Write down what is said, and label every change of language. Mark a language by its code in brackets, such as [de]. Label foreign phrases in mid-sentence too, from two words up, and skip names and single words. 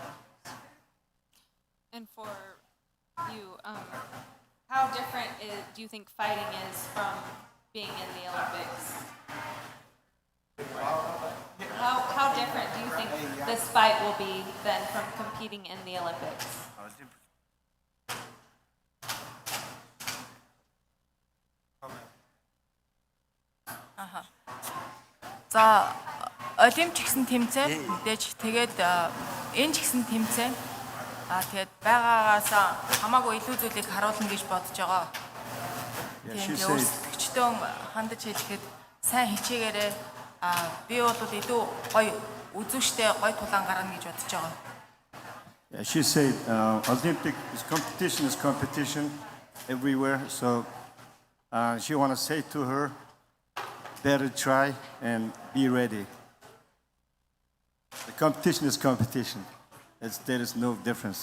[en] And for you, how different do you think fighting is from being in the Olympics? How different do you think this fight will be than from competing in the Olympics? [mn] За олимп ч гэсэн тэмцээн мэдээж тэгээд энэ ч гэсэн тэмцээн тэгээд байгаагаас хамаагүй илүү зүйлийг харуулна гэж бодож байгаа. Тэгээд өөрсдөгчдөө хандаж хэлэхэд сайн хичээгээрээ би бол илүү гоё үзүүштэй гоё тулаан гарна гэж бодож байгаа. [en] Yeah, she said Olympic competition is competition everywhere. So she want to say to her, better try and be ready. The competition is competition. There is no difference.